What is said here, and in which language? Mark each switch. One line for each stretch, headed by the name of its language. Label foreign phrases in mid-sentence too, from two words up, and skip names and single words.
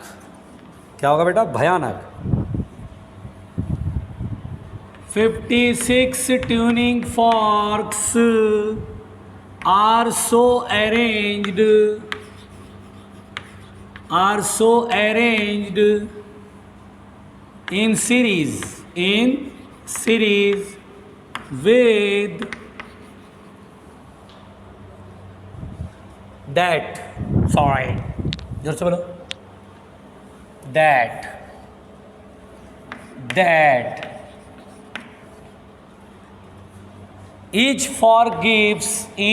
Hindi: क्या होगा बेटा? भयानक।
English: 56 tuning forks are so arranged in series with that, sorry
Hindi: जोर से बोलो,
English: that each fork gives